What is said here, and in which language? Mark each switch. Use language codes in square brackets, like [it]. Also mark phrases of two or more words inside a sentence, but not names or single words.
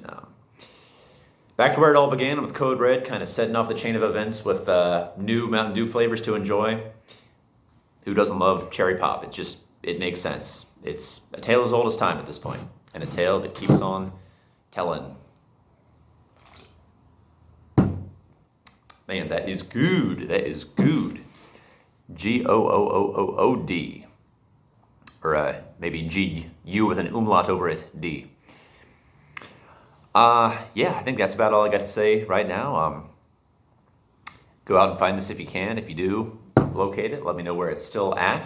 [en] Back to where it all began with Code Red, kind of setting off the chain of events with new Mountain Dew flavors to enjoy. Who doesn't love cherry pop? It makes sense. It's a tale as old as time at this point, and a tale that keeps on telling. Man, that is good. That is good. G-O-O-O-O-O-D. Or maybe G-U with an umlaut over it, D. Yeah, I think that's about all I got to say right now. Go out and find this if you can. If you do locate it, let me know where it's still at.